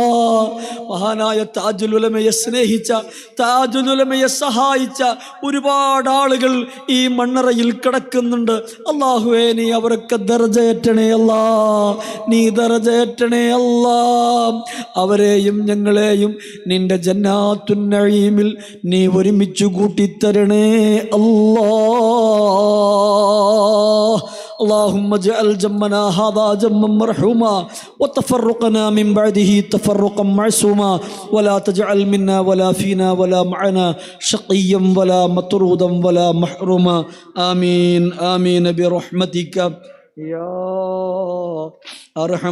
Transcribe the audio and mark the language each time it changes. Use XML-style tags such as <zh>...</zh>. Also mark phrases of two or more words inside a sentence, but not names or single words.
<ml>മഹാനായ താജുൽ ഉലമയെ സ്നേഹിച്ച, താജുൽ ഉലമയെ സഹായിച്ച ഒരുപാട് ആളുകൾ ഈ മണ്ണറയിൽ കിടക്കുന്നുണ്ട്. അല്ലാഹുവേ, നീ അവരൊക്കെ ദറജ ഏറ്റണേ അല്ലാ, നീ ദറജ ഏറ്റണേ അല്ലാ. അവരെയും ഞങ്ങളെയും നിന്റെ</ml> <ar>جنات النعيم</ar> <ml>നീ ഒരുമിച്ച് കൂട്ടിത്തരണേ അല്ലാ.</ml> <ar>اللهم اجعل جمنا هذا جما مرحوما وتفرقنا من بعده تفرقا معصوما ولا تجعل منا ولا فينا ولا معنا شقيا ولا مطرودا ولا محروما آمين آمين برحمتك يا أرحم</ar>